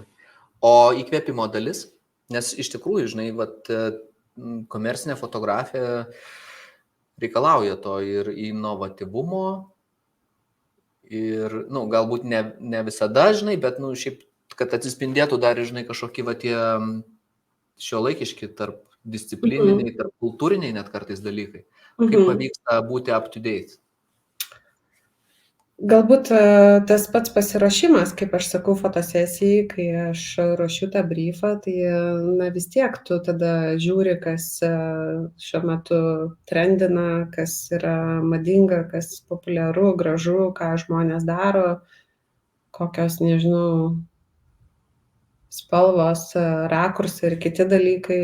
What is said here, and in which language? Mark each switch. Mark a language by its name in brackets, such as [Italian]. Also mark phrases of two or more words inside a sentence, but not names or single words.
[Lithuanian] O įkvėpimo dalis, nes iš tikrųjų, žinai, komercinė fotografija reikalauja to ir inovatyvumo, ir, galbūt ne visada, žinai, bet, šiaip, kad atsispindėtų dar, žinai, kažkokie tie šiuolaikiški tarp disciplininiai, tarp kultūriniai net kartais dalykai. Kaip pavyksta būti [English] up to date? [Lithuanian] Galbūt tas pats pasiruošimas, kaip aš sakau, fotosesijai, kai aš ruošiu tą briefą, tai vis tiek tu tada žiūri, kas šiuo metu trendina, kas yra madinga, kas populiaru, gražu, ką žmonės daro, kokios, nežinau, spalvos, rakursai ir kiti dalykai.